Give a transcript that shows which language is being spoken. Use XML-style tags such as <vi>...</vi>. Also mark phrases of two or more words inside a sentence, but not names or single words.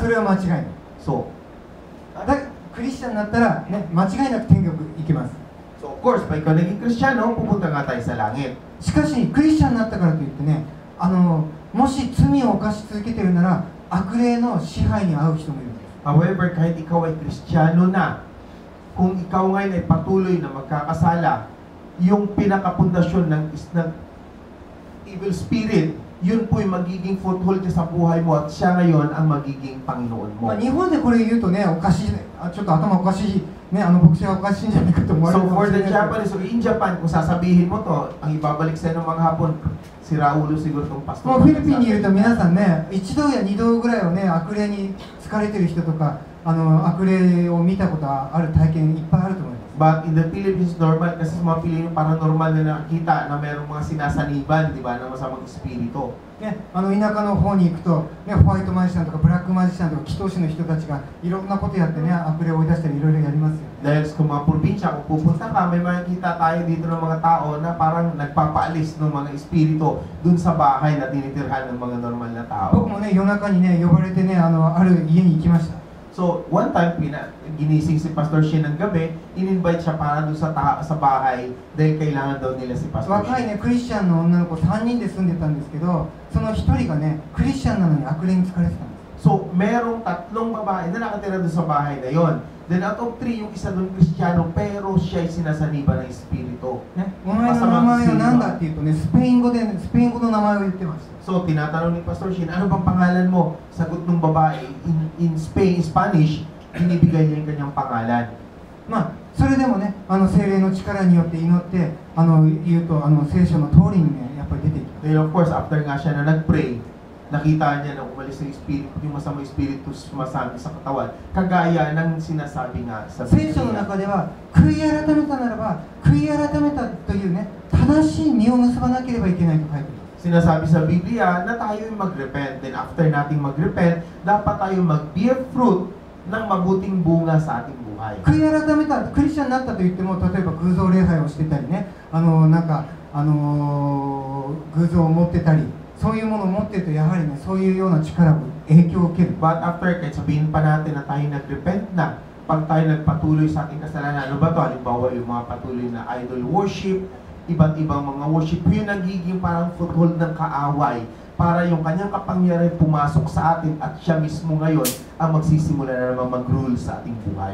<ja>それは間違いない。 So, クリスチャンになったら、ね、間違いなく天国行けます。</ja> <en>so of course,</en> <tl>pag ikaw naging Kristyano, pupunta nga tayo sa langit.</tl> <ja>しかし、クリスチャンになったからといってね、もし罪を犯し続けているなら、悪霊の支配に遭う人もいるんです。 However, kahit ikaw ay Kristyano na, kung ikaw ngayon ay patuloy na magkakasala, yung pinakapundasyon ng</ja> <en>evil spirit,</en> <ja>yun po'y magiging foothold niya sa buhay mo at siya ngayon ang magiging Panginoon mo. 日本でこれ言うとね、おかしい、ちょっと頭おかしい、ね、牧師がおかしいんじゃないかと思われ So るかも for しれ the ないけど。</ja> <en>Japanese or in Japan,</en> <tl>kung sasabihin mo to, ang ibabalik sa'yo ng mga hapon, si Raulo siguro itong pastor.</tl> <ja>もうフィリピンにいると皆さんね、一度や二度ぐらいをね、悪霊に疲れてる人とか、悪霊を見たことある体験いっぱいあると思います。</ja> <en>But in the Philippines,</en> <tl>normal kasi sa mga Pilipino, parang normal na nakikita na mayroong mga sinasaniban, di ba, ng masamang espiritu.</tl> <ja>ね、田舎の方に行くと、ね、ホワイトマジシャンとかブラックマジシャンとか祈祷師の人たちがいろんなことやってね、悪霊を追い出したりいろいろやりますよ。</ja> <tl>Dahil sa mga probinsya, kung pupunta ka, may makikita tayo dito ng mga tao na parang nagpapaalis ng mga espiritu dun sa bahay na tinitirhan ng mga normal na tao.</tl> <ja>僕もね、夜中にね、呼ばれてね、ある家に行きました。</ja> <en>So, one time,</en> <tl>ginising si Pastor Shin ng gabi, in-invite siya para doon sa bahay dahil kailangan daw nila si Pastor 若い Shin.</tl> <ja>ね、クリスチャンの女の子3人で住んでたんですけど、その1人がね、クリスチャンなのに悪霊に疲れてたんです。</ja> <tl>So, merong tatlong babae na nakatira doon sa bahay na yon.</tl> <en>Then out of 3,</en> <tl>yung isa doon Kristiyano, pero siya ay sinasaniba ng espiritu.</tl> <ja>ね、お前の名前は何だって言うとね、スペイン語の名前を言ってました。</ja> <tl>So, tinatanong ni Pastor Shin, ano bang pangalan mo? Sagot ng babae,</tl> <en>in Spanish,</en> <tl>binibigay niya yung kanyang pangalan.</tl> <ja>まあ、それでもね、聖霊の力によって祈って、言うと、聖書の通りにね、やっぱり出てきます。</ja> <tl>Then of course, after nga siya na nag-pray, nakita niya na umalis yung espiritu, yung masamang espiritu sumasabi sa katawan, kagaya ng sinasabi nga sa</tl> <ja>聖書の中では、悔い改めたならば、悔い改めたというね、正しい実を結ばなければいけないと書いてあります。</ja> <tl>Sinasabi sa Biblia na tayo yung mag-repent. Then after nating mag-repent, dapat tayo</tl> <en>mag-bear fruit</en> <tl>ng mabuting bunga sa ating buhay.</tl> <ja>悔い改めた、クリスチャンになったと言っても、例えば空想礼拝をしてたりね、なんか偶像を持ってたり、そういうものを持っているとやはりね、そういうような力を影響を受ける。</ja> <en>But after,</en> <tl>kahit sabihin pa natin na tayo nag-repent na, pag tayo nagpatuloy sa ating kasalanan, ano ba ito? Halimbawa yung mga patuloy na</tl> <en>idol worship,</en> <tl>iba't ibang mga worship, yung nagiging parang foothold ng kaaway para yung kanyang kapangyarihan pumasok sa atin at siya mismo ngayon ang magsisimula na naman mag-rule sa ating buhay.</tl>